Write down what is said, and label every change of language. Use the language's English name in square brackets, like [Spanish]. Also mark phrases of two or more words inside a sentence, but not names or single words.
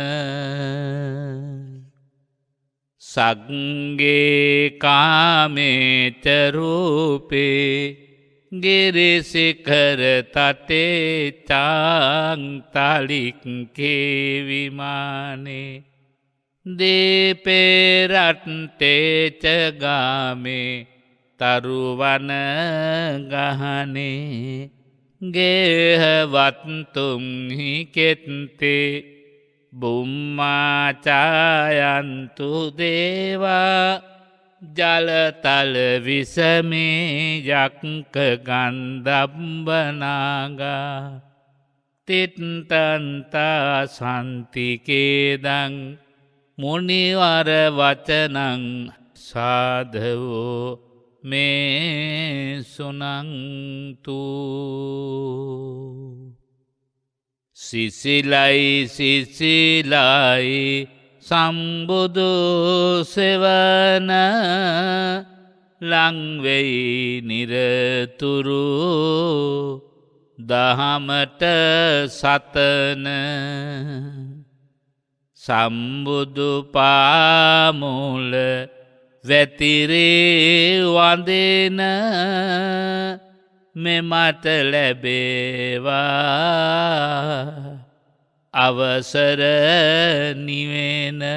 [Pali] සග්ගේ කාමේච රූපේ ගිරිසිඛර තතේ චාන්තලික්කේ විමානේ දීපේ රට්ටේ ච ගාමේ තරුවන ගහනේ ගේහවත්තුම්හි කෙත්තේ බුම්මාචායන්තු දේවා ජලතල විසමේ යක්ක ගන්ධබ්බනාගා තිත්තන්තා සන්තිකේදං මුනිවර වචනං සාධවෝ මේ සුනන්තු. [Sinhala] සිසිලයි සිසිලයි සම්බුදු සෙවන ලංවෙයි නිරතුරු දහමට සතන සම්බුදු පාමුල වැතිරේ වඳින මෙමට ලැබේවා අවසර නිවෙන.